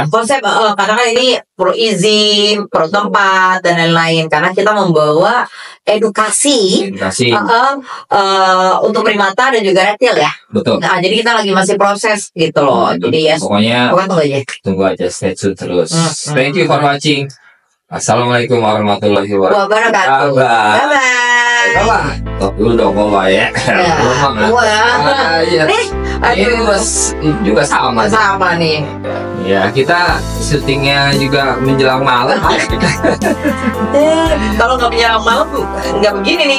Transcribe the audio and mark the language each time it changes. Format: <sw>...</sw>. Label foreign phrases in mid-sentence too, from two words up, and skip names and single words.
<id>Karena kan ini pro izin, pro tempat dan lain-lain. Karena kita membawa edukasi. Untuk primata dan juga reptil ya. Betul. Nah, jadi kita lagi masih proses gitu loh. Jadi ya pokoknya tunggu aja,</id> <en>stay tune</en> <id>terus.</id> <en>Thank you for watching.</en> <ar>Assalamualaikum warahmatullahi wabarakatuh.</ar> <id>Bye. Top dulu dong bawa ya. Ini juga sama nih. Ya kita syutingnya juga menjelang malam. Kalau nggak menjelang malam nggak begini nih.</id>